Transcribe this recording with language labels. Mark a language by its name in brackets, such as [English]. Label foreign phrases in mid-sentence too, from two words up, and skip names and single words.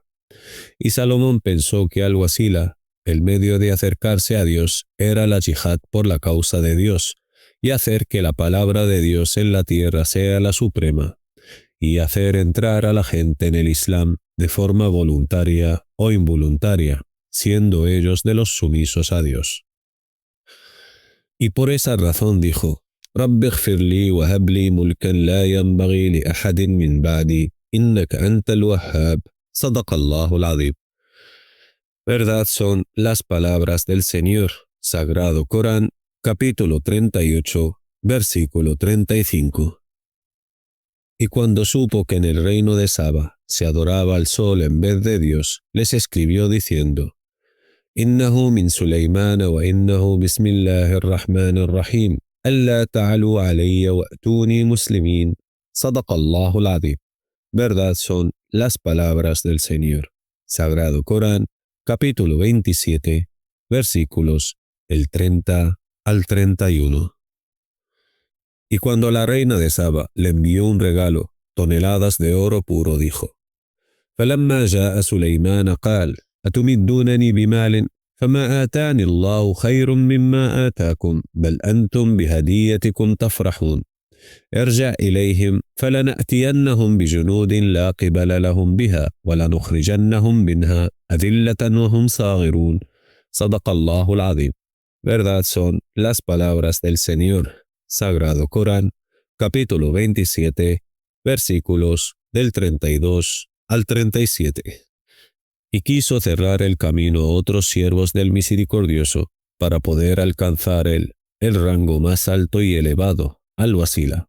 [Spanish] Y Salomón pensó que [Arabic] الوسيلة, [Spanish] el medio de acercarse a Dios, era la yihad por la causa de Dios, y hacer que la palabra de Dios en la tierra sea la suprema, y hacer entrar a la gente en el Islam de forma voluntaria o involuntaria, siendo ellos de los sumisos a Dios. Y por esa razón dijo: [Arabic] رب اغفر لي وهب لي ملكا لا ينبغي لأحد من بعدي إنك أنت الوهاب صدق الله العظيم. [Spanish] Verdad son las palabras del Señor, Sagrado Corán, capítulo 38, versículo 35. Y cuando supo que en el reino de Saba se adoraba al sol en vez de Dios, les escribió diciendo: [Arabic] إنه من سليمان وإنه بسم الله الرحمن الرحيم ألا تعلوا علي وأتوني مسلمين صدق الله العظيم. [Spanish] Verdad son las palabras del Señor, Sagrado Corán, capítulo 27, versículos del 30 al 31. Y cuando la reina de Saba le envió un regalo, toneladas de oro puro, dijo: [Arabic] فلما جاء سليمان قال أتمدونني بمال فما آتاني الله خير مما آتاكم بل أنتم بهديتكم تفرحون ارجع إليهم فلنأتينهم بجنود لا قبل لهم بها ولنخرجنهم منها أذلة وهم صاغرون صدق الله العظيم. [Spanish] Verdad son las palabras del Señor, Sagrado Corán, capítulo 27, versículos del 32 al 37. Y quiso cerrar el camino a otros siervos del Misericordioso para poder alcanzar el rango más alto y elevado, [Arabic] الوسيلة.